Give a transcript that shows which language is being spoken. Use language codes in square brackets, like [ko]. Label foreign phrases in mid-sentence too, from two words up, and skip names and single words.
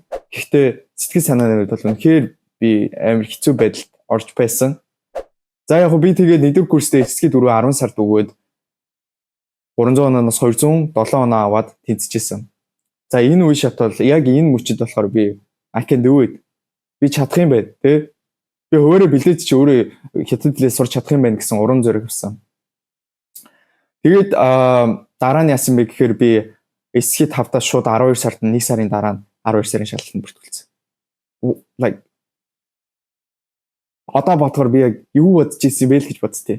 [mn] Гэхдээ сэтгэл санааны хувьд бол үнэхээр би амар хэцүү байдалд орж байсан. За яг би тэгээд 1-р курстэй эцгийн 10 сард өгөөд 300 оноос 207 оноо аваад тэнцэжсэн. За энэ үе шат бол яг энэ мөчөд болохоор би [en] I can do it. [mn] Би чадах юм байна, тий? Би өөрөө бэлдээд чи өөрөө хятад хэлээр сурч чадах юм байна гэсэн урам зориг авсан. Тэгээд дараа нь яасан бэ гэхээр би эсхий 5-аас шууд 12 сард 1 сарын дараа нь 12 сарын шалгалтанд бүртгүүлсэн. Like одоо бодохоор би яг юу бодож ирсэн бэ л гэж бодсон тий.